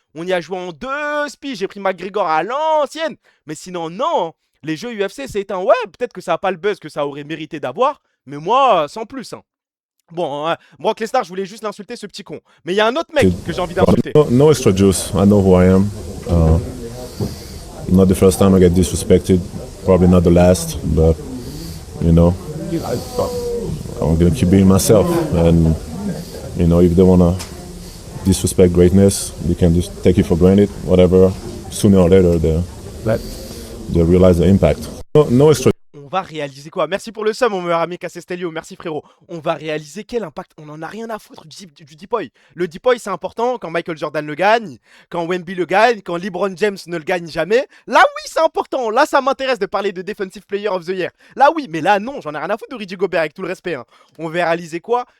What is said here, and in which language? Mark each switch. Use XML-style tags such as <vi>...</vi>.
<fr>On y a joué en 2 spies. J'ai pris McGregor à l'ancienne. Mais sinon, non. Les jeux UFC, c'est un ouais, peut-être que ça n'a pas le buzz que ça aurait mérité d'avoir, mais moi, sans plus, hein. Bon, Brock Lesnar, je voulais juste l'insulter, ce petit con. Mais il y a un autre mec que j'ai envie d'insulter.</fr> <en>No extra juice. I know who I am. Not the first time I get disrespected. Probably not the last. But, you know, I'm going to keep being myself. And, you know, if they want to disrespect greatness, they can just take it for granted. Whatever. Sooner or later, they realize the impact. No extra.</en> <fr>On va réaliser quoi? Merci pour le sum, mon meilleur ami Cassestelio. Merci frérot. On va réaliser quel impact? On en a rien à foutre du Deepoy. Le Deepoy, c'est important quand Michael Jordan le gagne, quand Wemby le gagne, quand LeBron James ne le gagne jamais. Là, oui, c'est important. Là, ça m'intéresse de parler de Defensive Player of the Year. Là, oui, mais là, non, j'en ai rien à foutre de Rudy Gobert, avec tout le respect, hein. On va réaliser quoi?</fr>